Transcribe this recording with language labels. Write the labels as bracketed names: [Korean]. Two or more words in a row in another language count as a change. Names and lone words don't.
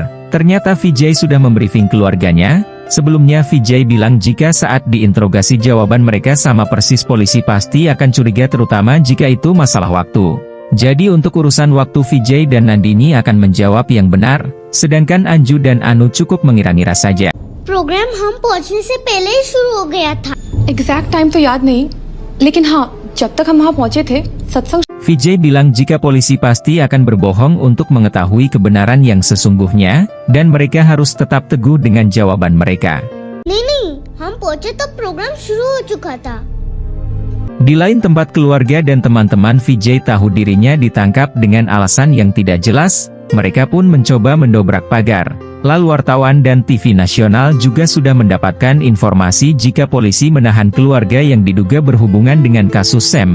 [Indonesian] Ternyata Vijay sudah membriefing keluarganya. Sebelumnya Vijay bilang jika saat diinterogasi jawaban mereka sama persis, polisi pasti akan curiga, terutama jika itu masalah waktu. Jadi untuk urusan waktu Vijay dan Nandini akan menjawab yang benar, sedangkan Anju dan Anu cukup mengira-ngira saja. [Hindi] प्रोग्राम हम पहुंचने से पहले ही शुरू हो गया था। [English] exact time [Hindi] तो याद नहीं, लेकिन हाँ, जब तक हम वहाँ पहुँचे थे, सत्संग। [Indonesian] Vijay bilang jika polisi pasti akan berbohong untuk mengetahui kebenaran yang sesungguhnya, dan mereka harus tetap teguh dengan jawaban mereka. [Hindi] नहीं, हम पहुंचे तब प्रोग्राम शुरू हो चुका था। [Indonesian] Di lain tempat, keluarga dan teman-teman Vijay tahu dirinya ditangkap dengan alasan yang tidak jelas. Mereka pun mencoba mendobrak pagar. Lalu wartawan dan TV nasional juga sudah mendapatkan informasi jika polisi menahan keluarga yang diduga berhubungan dengan kasus Sam.